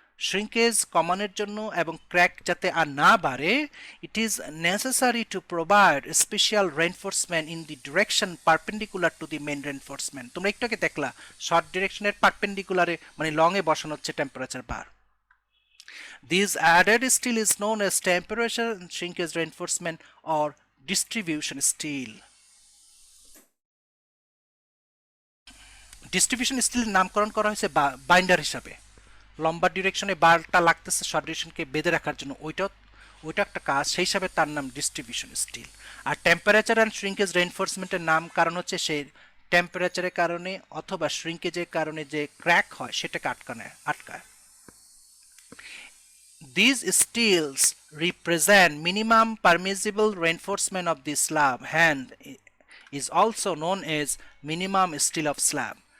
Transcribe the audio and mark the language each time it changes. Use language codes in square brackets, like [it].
[bn] Shrinkage কমানোর জন্য এবং ক্র্যাক যাতে আর না বাড়ে, [en] It is necessary to provide special reinforcement in the direction perpendicular to the main reinforcement. [bn] তোমরা একটু আগে দেখলা শর্ট ডিরেকশনের পারপেন্ডিকুলারে মানে লং এ বসানো হচ্ছে temperature bar. [en] This added steel is known as temperature shrinkage reinforcement or distribution steel. [bn] Distribution স্টিলের নামকরণ করা হয়েছে বাইন্ডার হিসাবে। লম্বা ডিরেকশনে বারটা লাগতেছে শর্ট ডিরেকশনকে বেঁধে রাখার জন্য, ওইটা একটা কাজ, সেই হিসাবে তার নাম distribution still. আর temperature and shrinkage রেইনফোর্সমেন্টের নাম কারণ হচ্ছে সেই টেম্পারেচারের কারণে অথবা শ্রিঙ্কেজের কারণে যে ক্র্যাক হয় সেটাকে আটকায়। [en] These steels represent minimum permissible reinforcement of the slab, hence is also known as minimum steel of slab.